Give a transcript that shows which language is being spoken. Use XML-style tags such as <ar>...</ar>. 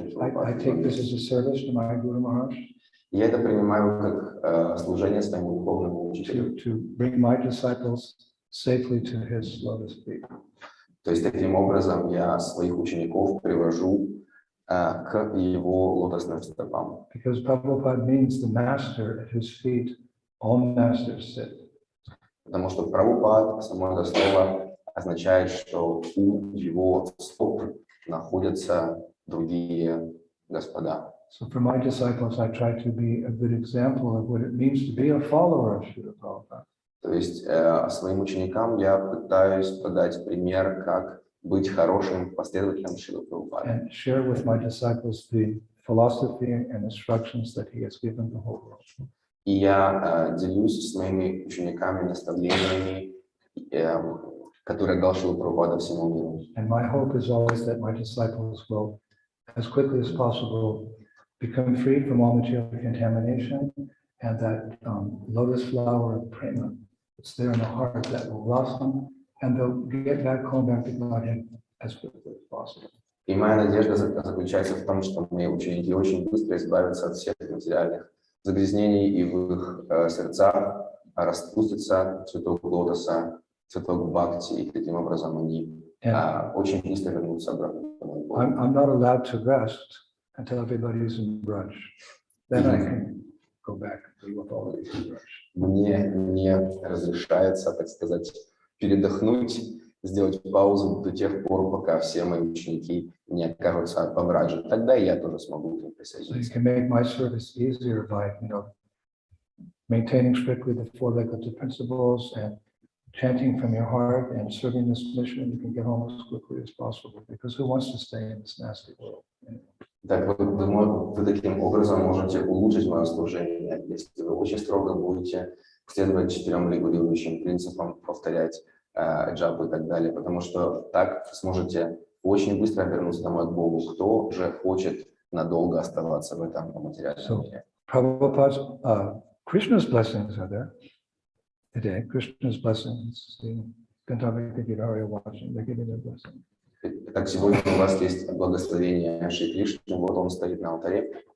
<en>I take this as a service to my Guru Maharaj.</en> <ru>Я это принимаю как служение своему духовному учителю.</ru> <en>To bring my disciples safely to his lotus feet.</en> <ru>То есть таким образом я своих учеников привожу к его лотосным стопам.</ru> <en>Because Prabhupada means the master at whose feet all masters sit.</en> <ru>Потому что Прабхупад, само это слово, означает, что у его стоп находятся другие господа.</ru> <en>So for my disciples, I try to be a good example of what it means to be a follower of Srila Prabhupada.</en> <ru>То есть своим ученикам я пытаюсь подать пример, как быть хорошим последователем Шрилы Прабхупады.</ru> <en>And share with my disciples the philosophy and instructions that he has given the whole world.</en> <ru>И я делюсь с моими учениками наставлениями, которые дал Шрила Прабхупада всему миру.</ru> <en>And my hope is always that my disciples will, as quickly as possible, become free from all material contamination, and that lotus flower of prema that's there in the heart that will blossom, and they'll get back home, back to Godhead as quickly as possible.</en> <ru>И моя надежда заключается в том, что мои ученики очень быстро избавятся от всех материальных загрязнений и в их сердцах распустится цветок лотоса, цветок бхакти, и таким образом они очень быстро вернутся обратно.</ru> <en>I'm not allowed to rest until everybody's in brunch. Then I can go back and be with all of these in brunch.</en> <ru>Мне не разрешается, так сказать, передохнуть, сделать паузу до тех пор, пока все мои ученики не окажутся по браджу. Тогда я тоже смогу к ним</ru> <en>So you</en> <ru>присоединиться.</ru> <en>can make my service easier by, maintaining strictly the four regulative principles and chanting from your heart and serving this mission. You can get home as quickly as possible, because who wants to stay in this nasty world?</en> <ru>Так вы таким образом можете улучшить мое служение, если вы очень строго будете следовать 4 регулирующим принципам, повторять джапу и так далее, потому что так сможете очень быстро вернуться домой к Богу, кто же хочет надолго оставаться в этом материальном мире.</ru> <en>Prabhupada's, Krishna's blessings are there today. Krishna's blessings, the Gandharva Gita are watching, they're giving their blessing.</en> <ru>Так, сегодня у вас есть благословение Шри Кришны, вот он стоит на алтаре.</ru>